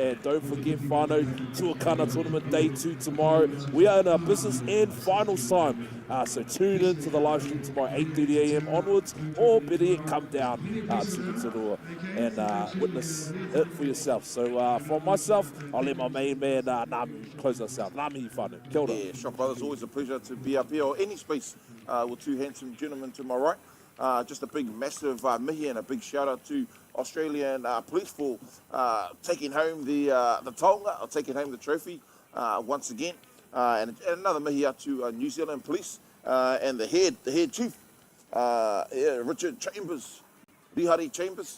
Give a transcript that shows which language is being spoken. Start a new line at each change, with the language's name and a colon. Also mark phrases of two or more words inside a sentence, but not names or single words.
English: And don't forget, whānau, Tuakana Tournament Day 2 tomorrow. We are in our business and finals time. So tune in to the live stream tomorrow, 8:30 a.m. onwards, or better yet, come down to Rotorua and witness it for yourself. So from myself, I'll let my main man Nami close us out.
Māori: Nami whānau. Kia ora.
English: Yeah, Shop Brothers, always a pleasure to be up here, or any space with two handsome gentlemen to my right. Just a big, massive mihi and a big shout out to Australian Police for taking home the taonga, or taking home the trophy once again. And another mihi out to New Zealand Police and the head chief, Richard Chambers, Rihari Chambers.